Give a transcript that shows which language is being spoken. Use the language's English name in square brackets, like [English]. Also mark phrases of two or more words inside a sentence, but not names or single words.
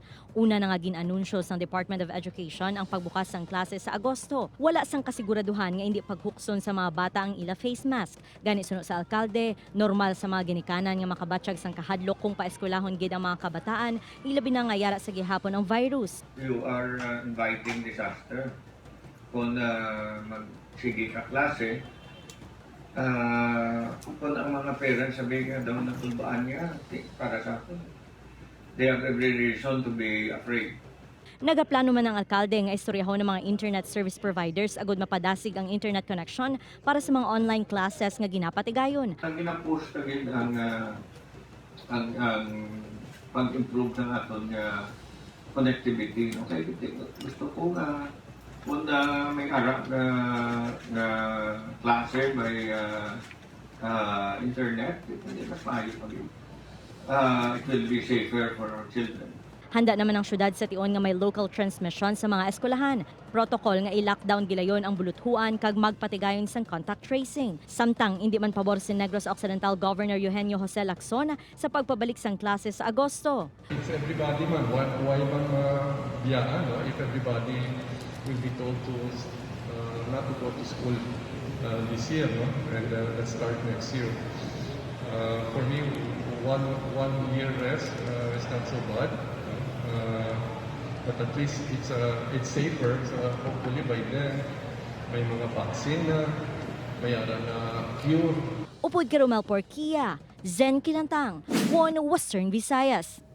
[Hiligaynon] Una na nga ginanunsyo sang Department of Education ang pagbukas sang klase sa Agosto. Wala sang kasiguraduhan nga hindi paghukson sa mga bata ang ila [English] face mask. [Hiligaynon] Gani suno sa alkalde, normal sa mga ginikanan nga makabatsyag sang kahadlok kung paeskwelahon gid ang mga kabataan, ilabi na nga yara sa gihapon ang virus. [English] You are inviting disaster. [Hiligaynon] Kung magsige ka klase, kung ang mga parents sabihin nga daw natulbaan niya, para sa akin, [English] they have every reason to be afraid. [Hiligaynon] Nagaplano man ang alkalde nga istoryahon ng mga [English] internet service providers [Hiligaynon] agud mapadasig ang [English] internet connection [Hiligaynon] para sa mga [English] online classes [Hiligaynon] nga ginapatigayon. Ang ginapush kagin ang pag-improve ng aton nga connectivity. Okay, gusto ko nga kung may ara na klase, may internet, hindi mas maayo pa rin. [English] It will be safer for our children. [Hiligaynon] Handa naman ang syudad sa tion nga may [English] local transmission [Hiligaynon] sa mga eskwelahan. Protocol nga i-lockdown gilayon ang buluthuan kag magpatigayon sang [English] contact tracing. [Hiligaynon] Samtang hindi man pabor si Negros Occidental Governor Eugenio Jose Lacson sa pagpabalik sang klase sa Agosto. [English] If everybody man, why [Hiligaynon] man biyaan, [English] no? If everybody will be told to not to go to school this year, no? And let's start next year. For me, one year rest is not so bad. But at least it's safer. So hopefully by then, [Hiligaynon] may mga vaccine na, may ara na cure. Upod kay Romel Porquia, Zen Kilantang, One Western Visayas.